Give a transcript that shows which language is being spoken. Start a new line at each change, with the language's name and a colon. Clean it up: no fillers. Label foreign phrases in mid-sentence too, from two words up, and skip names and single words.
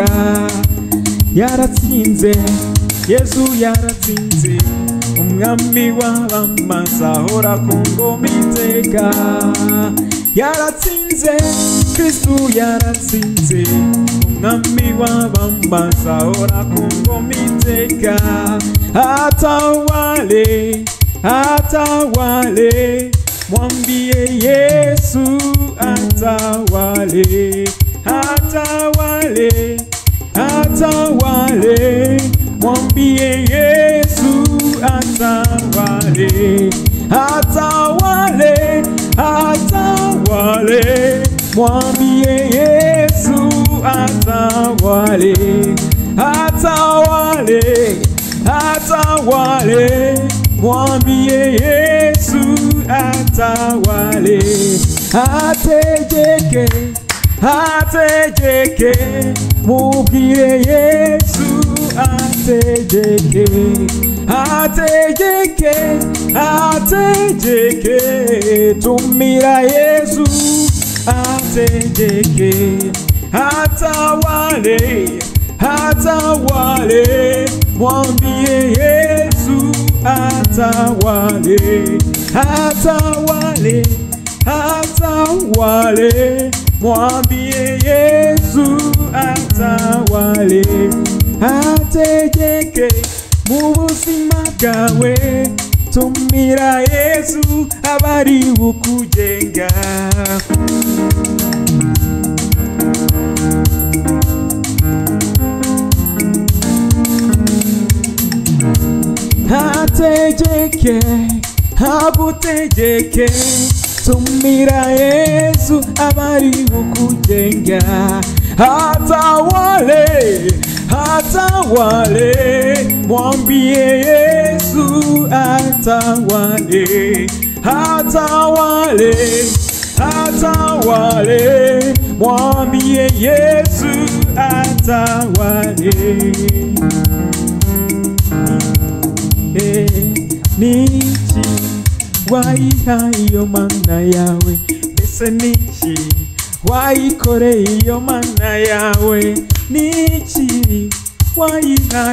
Kinyarwanda: Yaratsinze, Yesu yaratsinze, umwami w'abamazi ahora ku ngoma iteka. Yaratsinze, Kristu yaratsinze, umwami w'abamazi ahora ku ngoma iteka.
Swahili: Atawale, atawale, mwambie Yesu atawale. Atawale, atawale, mwambie Yesu atawale. Atawale, atawale, mwambie Yesu atawale. Atawale, atawale, mwambie Yesu atawale.
Kinyarwanda: Ategeke, ategeke, mubwire Yesu ategeke. Ategeke, ategeke, tumira Yesu ategeke.
Swahili: Atawale, atawale, mwambie Yesu atawale. Atawale, atawale, mwambie Yesu atawale.
Kinyarwanda: Ategeke mu buzima bwawe, tumira Yesu abari bukugenga. Ategeke, agutegeke, tumira Yesu abari bukugenga.
Swahili: Atawale, atawale, mwambie Yesu atawale, atawale, atawale, mwambie Yesu atawale.
Kinyarwanda: Niki waiha iyo mana yawe, ese niki waikore iyo mana yawe, niki waiha